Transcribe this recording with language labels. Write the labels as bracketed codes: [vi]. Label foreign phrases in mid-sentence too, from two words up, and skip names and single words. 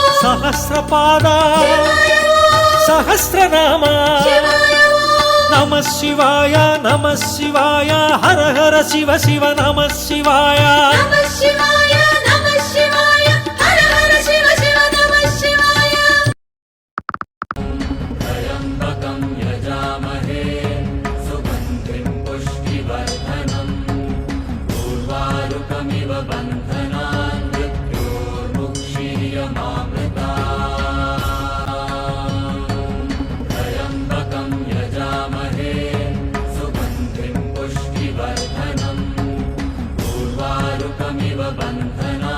[sa] సహస్రపాద శివాయ ఓం సహస్రనామ శివాయ ఓం నమ శివాయ నమ శివాయ హర హర శివ శివ నమ శివాయ నమః శివాయ నమః శివాయ హర హర శివ శివ నమః శివాయ त्र्यम्बकं यजामहे सुगन्धिं पुष्टिवर्धनम् उर्वारुकमिव बन्धनान् मृत्योर्मुक्षीयमामृतात् त्र्यम्बकं यजामहे सुगन्धिं पुष्टिवर्धनम् उर्वारुकमिव बन्धनान्